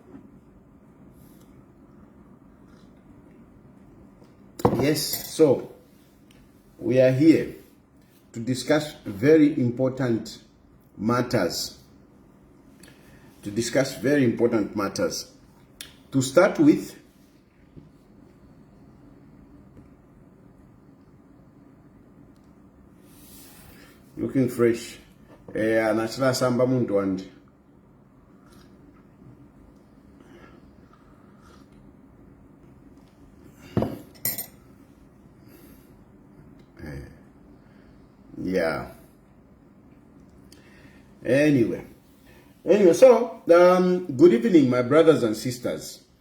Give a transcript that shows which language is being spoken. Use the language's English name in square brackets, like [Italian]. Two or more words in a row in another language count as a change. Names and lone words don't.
[English] Yes, so we are here to discuss very important matters. To start with, looking fresh. [Bemba] Anachila samba muntu wandi. [English] Yeah. Anyway, so good evening, my brothers and sisters.